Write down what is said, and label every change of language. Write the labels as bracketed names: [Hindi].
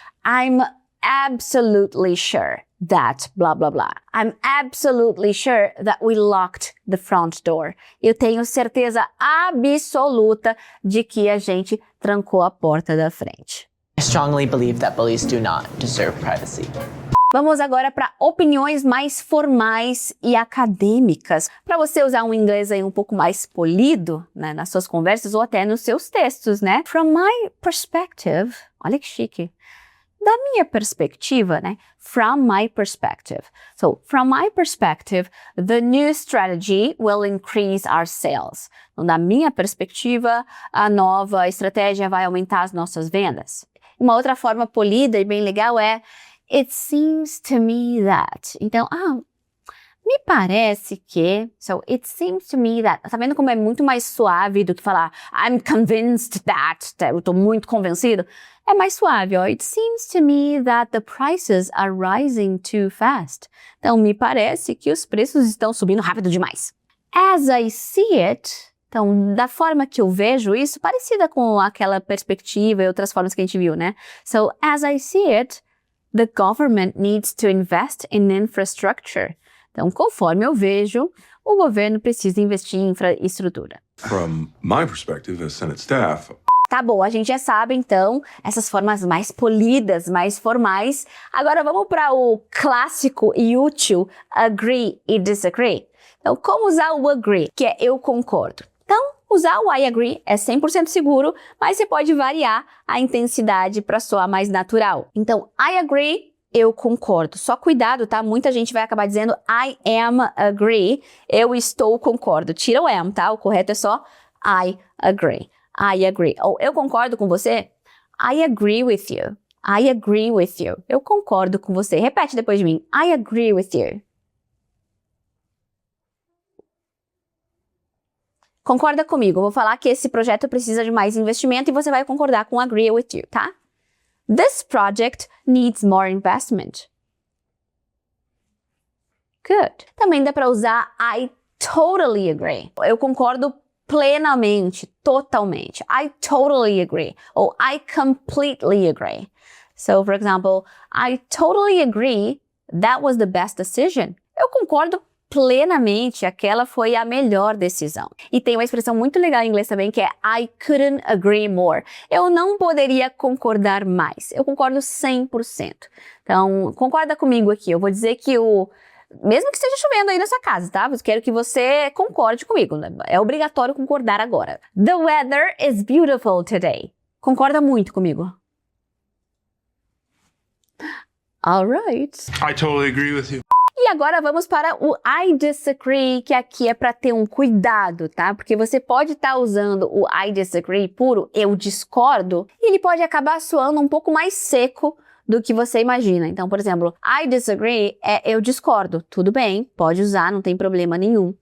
[English] I'm absolutely sure that blah, blah, blah. I'm absolutely sure that we locked the front door. [Portuguese] Eu tenho certeza absoluta de que a gente trancou a porta da frente. [English] I strongly believe that bullies do not deserve privacy. [Portuguese] Vamos agora para opiniões mais formais e acadêmicas, para você usar um inglês aí um pouco mais polido, né, nas suas conversas ou até nos seus textos, né? [English] From my perspective, [Portuguese] olha que chique. Da minha perspectiva, né? [English] From my perspective. So, from my perspective, the new strategy will increase our sales. [Portuguese] Então, da minha perspectiva, a nova estratégia vai aumentar as nossas vendas. Uma outra forma polida e bem legal é [English] it seems to me that. [Portuguese] Então, me parece que. [English] So, it seems to me that. [Portuguese] Tá vendo como é muito mais suave do que falar [English] I'm convinced that. [Portuguese] Eu tô muito convencido. É mais suave, ó. [English] It seems to me that the prices are rising too fast. [Portuguese] Então, me parece que os preços estão subindo rápido demais. [English] As I see it. [Portuguese] Então, da forma que eu vejo isso, parecida com aquela perspectiva e outras formas que a gente viu, né? [English] So, as I see it, the government needs to invest in infrastructure. [Portuguese] Então, conforme eu vejo, o governo precisa investir em infraestrutura. [English] From my perspective as Senate staff, [Portuguese] Tá bom, a gente já sabe, então, essas formas mais polidas, mais formais. Agora vamos para o clássico e útil agree e disagree. Então, como usar o agree, que é eu concordo? Então, usar o [English] I agree [Portuguese] é 100% seguro, mas você pode variar a intensidade para soar mais natural. Então, [English] I agree, [Portuguese] eu concordo. Só cuidado, tá? Muita gente vai acabar dizendo [English] I am agree, [Portuguese] eu estou concordo. Tira o am, tá? O correto é só [English] I agree. I agree. [Portuguese] Ou eu concordo com você. [English] I agree with you. I agree with you. [Portuguese] Eu concordo com você. Repete depois de mim. [English] I agree with you. [Portuguese] Concorda comigo. Eu vou falar que esse projeto precisa de mais investimento e você vai concordar com [English] agree with you, [Portuguese] tá? [English] This project needs more investment. Good. [Portuguese] Também dá para usar [English] I totally agree. [Portuguese] Eu concordo plenamente, totalmente. [English] I totally agree. Ou I completely agree. So, for example, I totally agree that was the best decision. [Portuguese] Eu concordo plenamente, aquela foi a melhor decisão. E tem uma expressão muito legal em inglês também que é [English] I couldn't agree more. [Portuguese] Eu não poderia concordar mais. Eu concordo 100%. Então, concorda comigo aqui. Eu vou dizer que mesmo que esteja chovendo aí na sua casa, tá? Eu quero que você concorde comigo. É obrigatório concordar agora. [English] The weather is beautiful today. [Portuguese] Concorda muito comigo? [English] All right. I totally agree with you. [Portuguese] E agora vamos para o [English] I disagree, [Portuguese] que aqui é para ter um cuidado, tá? Porque você pode estar usando o [English] I disagree [Portuguese] puro, eu discordo, e ele pode acabar soando um pouco mais seco do que você imagina. Então, por exemplo, [English] I disagree [Portuguese] é eu discordo. Tudo bem, pode usar, não tem problema nenhum.